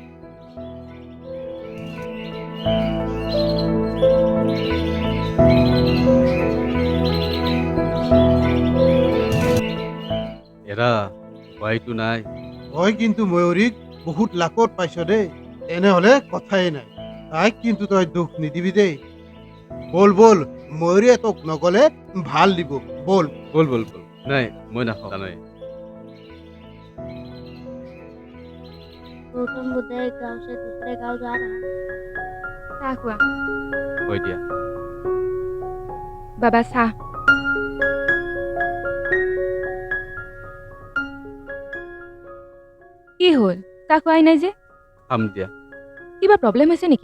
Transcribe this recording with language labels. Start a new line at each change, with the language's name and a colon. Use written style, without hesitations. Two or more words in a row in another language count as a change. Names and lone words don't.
Assamese: এৰা উপায়তো নাই। তই কিন্তু ময়ূৰীক বহুত লাকত পাইছ দেই, তেনেহ'লে কথাই নাই। তাইক কিন্তু তই দুখ নিদিবি দেই। বল বল, ময়ূৰীয়ে তোক নগলে ভাল দিব, বল। বল বল বল। নাই, মই নাখাওঁ জানই।
Hindi: गौतम बुद्ध एक गांव से दूसरे गांव जा रहा है।
Assamese: চাহ খোৱা। হয় দিয়া। বাবা চাহ। কি হ'ল, চাহ খোৱাই নাই যে? খাম দিয়া। কিবা প্ৰব্লেম হৈছে নেকি?